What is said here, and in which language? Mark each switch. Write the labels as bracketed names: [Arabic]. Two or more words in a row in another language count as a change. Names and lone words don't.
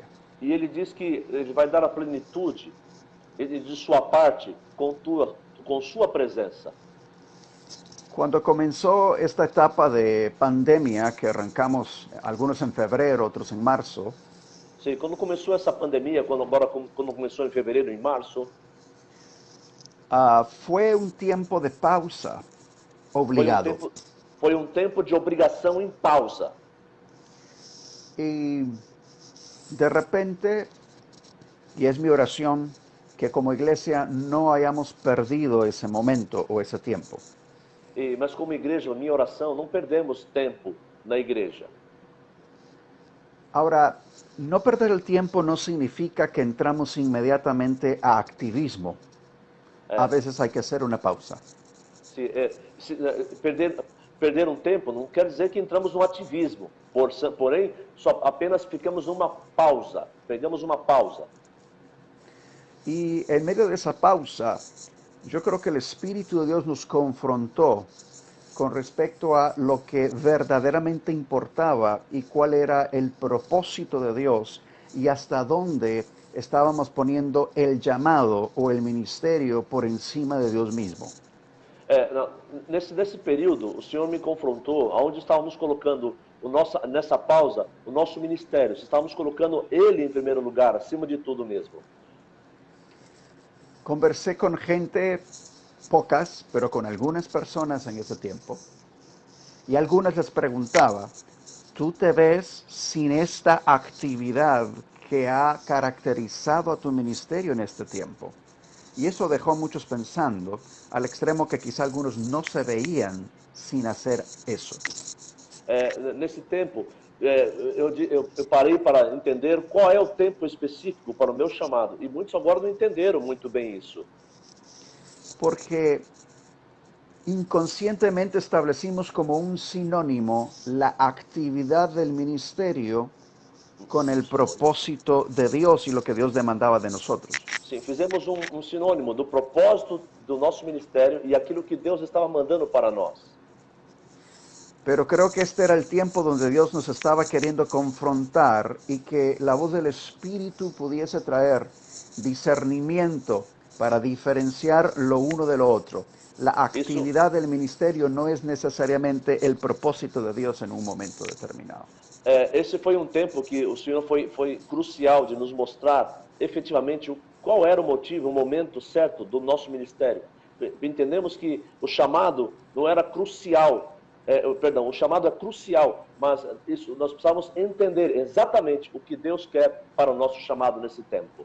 [Portuguese] E ele diz que ele vai dar a plenitude de sua parte com sua presença. [Spanish] Cuando comenzó esta etapa de pandemia, que arrancamos algunos en febrero, otros en marzo, [Portuguese] Sim, quando começou essa pandemia, quando começou em fevereiro, em março, [Spanish] fue un tiempo de pausa obligado. [Portuguese] foi um tempo de obrigação em pausa. [Spanish] Y de repente, y es mi oración, que como iglesia no hayamos perdido ese momento o ese tiempo. [Portuguese] Mas como igreja, minha oração, não perdemos tempo na igreja. [Spanish] Ahora, no perder el tiempo no significa que entramos inmediatamente a activismo. A veces hay que hacer una pausa. [Portuguese] Perder um tempo não quer dizer que entramos no ativismo, porém, apenas ficamos numa pausa, pegamos uma pausa. [Spanish] Y en medio de esa pausa, yo creo que el Espíritu de Dios nos confrontó con respecto a lo que verdaderamente importaba y cuál era el propósito de Dios y hasta dónde estábamos poniendo el llamado o el ministerio por encima de Dios mismo. [Portuguese] Nesse período, o Senhor me confrontou aonde estávamos colocando nessa pausa o nosso ministério. Estávamos colocando Ele em primeiro lugar, acima de tudo mesmo. [Spanish] Conversé con gente, pocas, pero con algunas personas en ese tiempo, y algunas les preguntaba, ¿tú te ves sin esta actividad que ha caracterizado a tu ministerio en este tiempo? Y eso dejó a muchos pensando, al extremo que quizá algunos no se veían sin hacer eso. [Portuguese] Nesse tempo, eu parei para entender qual é o tempo específico para o meu chamado. E muitos agora não entenderam muito bem isso. [Spanish] Porque inconscientemente establecimos como un sinónimo la actividad del ministerio con el propósito de Dios y lo que Dios demandaba de nosotros. [Portuguese] Sim, fizemos um sinônimo do propósito do nosso ministério e aquilo que Deus estava mandando para nós. [Spanish] Pero creo que este era el tiempo donde Dios nos estaba queriendo confrontar y que la voz del Espíritu pudiese traer discernimiento para diferenciar lo uno de lo otro. La [Portuguese] Isso, [Spanish] actividad del ministerio no es necesariamente el propósito de Dios en un momento determinado. [Portuguese] esse foi um tempo que o Senhor foi crucial de nos mostrar efetivamente qual era o motivo, o momento certo do nosso ministério. Entendemos que o chamado não era crucial, perdão, o chamado é crucial, mas isso nós precisamos entender exatamente o que Deus quer para o nosso chamado nesse tempo.